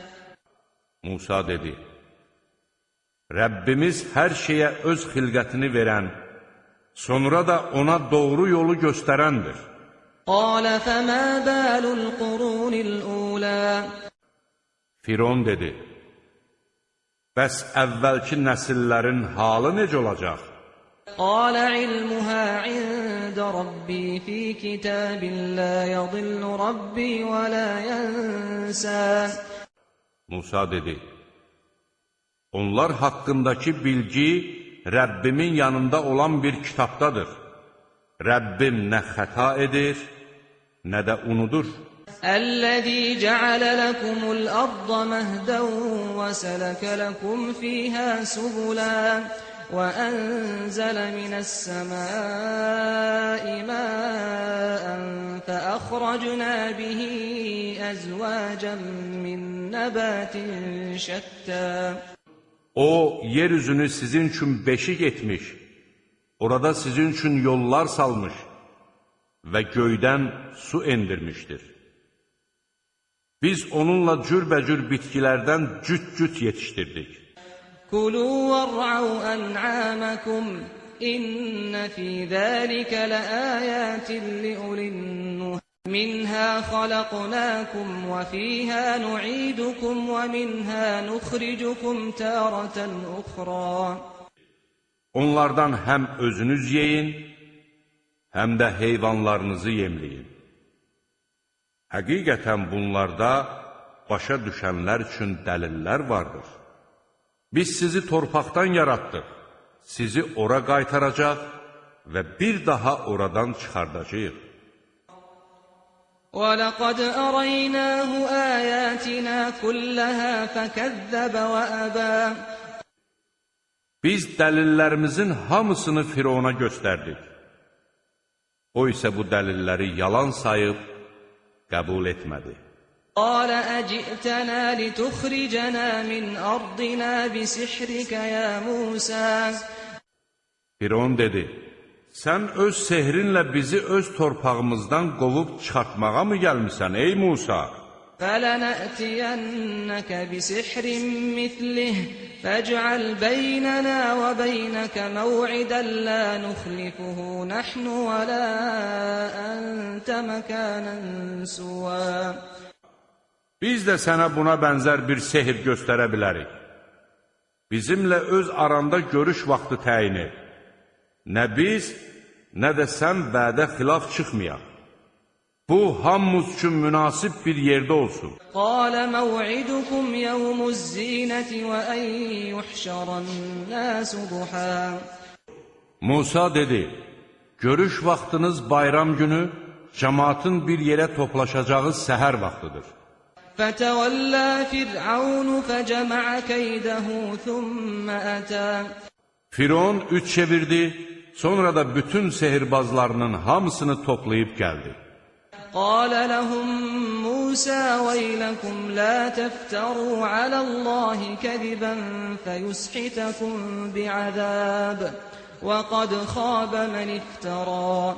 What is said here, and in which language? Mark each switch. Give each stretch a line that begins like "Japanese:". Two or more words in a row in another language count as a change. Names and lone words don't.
Azerbaijani: Musa dedi, Rəbbimiz hər şeyə öz xilqətini verən, sonra da ona doğru yolu göstərəndir.
Arabic: قال فما بال القرون الأولى
Azerbaijani: Firon dedi, bəs əvvəlki nəsillərin halı necə olacaq?
Arabic: قال علمها عند ربي في كتاب لا يضل ربي ولا ينسى
Azerbaijani: Musa dedi, onlar haqqındakı bilgi Rəbbimin yanında olan bir kitabdadır. Rəbbim nə xəta edir, nə də unudur.
Arabic: الذي جعل لكم الأرض مهدا وسلك لكم فيها سبلا وأنزل من السماء ماء فأخرجنا به أزواجا من نبات شتى
Azerbaijani: O, yeryüzünü sizin üçün beşik etmiş, orada sizin üçün yollar salmış və göydən su endirmişdir. Biz onunla cürbəcür bitkilərdən cüt-cüt yetişdirdik.
Arabic: كلوا وارعوا أنعامكم إن في ذلك لآيات لأولي النهى منها خلقناكم وفيها نعيدكم ومنها نخرجكم تارة أخرى
Azerbaijani: Onlardan həm özünüz yeyin, həm də heyvanlarınızı yemləyin. Həqiqətən bunlarda başa düşənlər üçün dəlillər vardır. Biz sizi torpaqdan yaratdıq, sizi ora qaytaracaq və bir daha oradan çıxardacağıq.
Arabic: وَلَقَدْ أَرَيْنَاهُ آيَاتِنَا كُلَّهَا فَكَذَّبَ وَأَبَى
Azerbaijani: Biz dəlillərimizin hamısını Firona göstərdik. O isə bu dəlilləri yalan sayıb, qəbul etmədi.
Arabic: قال أجئتنا لتخرجنا من أرضنا بسحرك يا موسى
Azerbaijani: Firon dedi, sən öz sehrinlə bizi öz torpağımızdan qovub çıxartmağa mı gəlmirsən, ey Musa?
Arabic: فلنأتينك بسحر مثله فاجعل بيننا وبينك موعدا لا نخلفه نحن ولا أنت مكانا سوى
Azerbaijani: Biz də sənə buna bənzər bir sehir göstərə bilərik. Bizimlə öz aranda görüş vaxtı təyin et. Nə biz, nə də sən vədə xilaf çıxmayaq. Bu, hamımız üçün münasib bir yerdə olsun.
Arabic: قال موعدكم يوم الزينة وأن يحشر الناس ضحى
Azerbaijani: Musa dedi, görüş vaxtınız bayram günü, cəmaatın bir yerə toplaşacağı səhər vaxtıdır.
Arabic: فتولى فرعون فجمع كيده ثم أتى
Azerbaijani: Firon üç çevirdi, sonra da bütün sehirbazlarının hamısını toplayıb gəldi.
Arabic: قال لهم موسى ويلكم لا تفتروا على الله كذبا فيسحتكم بعذاب وقد خاب من افترى